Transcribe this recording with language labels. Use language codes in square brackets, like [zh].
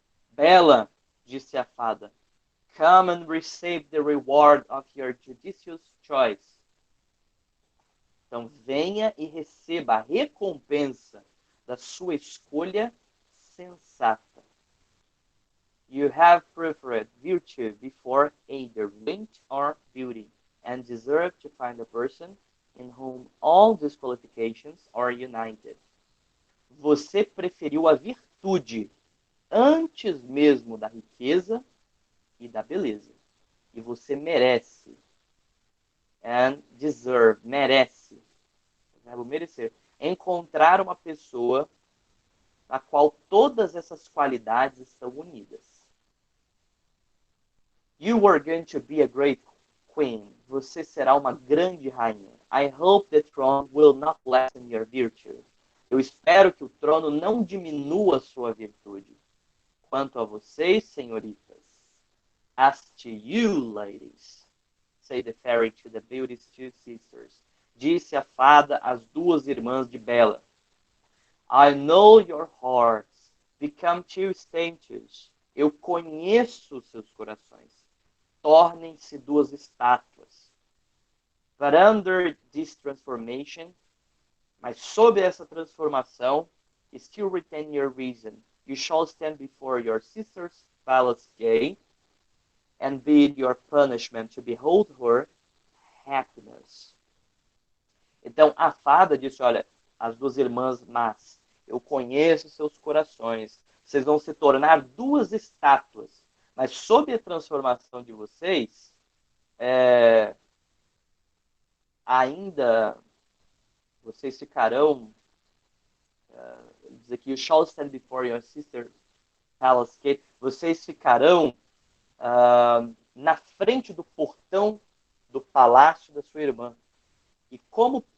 [en] Bela, [pt] disse a fada, [en] come and receive the reward of your judicious choice. [pt] Então, venha e receba a recompensa da sua escolha sensata. [en] You have preferred virtue before either wit or beauty, and deserve to find a person in whom all these qualifications are united. [pt] Você preferiu a virtude antes mesmo da riqueza e da beleza. E você merece. [en] And deserve, [pt] merece. O verbo merecer. Encontrar uma pessoa na qual todas essas qualidades estão unidas. [en] You are going to be a great queen. [pt] Você será uma grande rainha. [en] I hope the throne will not lessen your virtue. [pt] Eu espero que o trono não diminua sua virtude. Quanto a vocês, senhoritas, [en] as to you, ladies, say the fairy to the beauty's two sisters. [pt] Disse a fada às duas irmãs de Bela. [en] I know your hearts become two statues. [pt] Eu conheço seus corações. Tornem-se duas estátuas. [en] But under this transformation, [pt] mas sob essa transformação, [en] still retain your reason. You shall stand before your sister's palace gate, and bid your punishment to behold her happiness. [pt] Então a fada disse, olha, as duas irmãs más, eu conheço seus corações, vocês vão se tornar duas estátuas, mas sob a transformação de vocês, ainda vocês ficarão, diz aqui, [en] you shall stand before your sister's palace gate, [pt] vocês ficarão na frente do portão do palácio da sua irmã. E como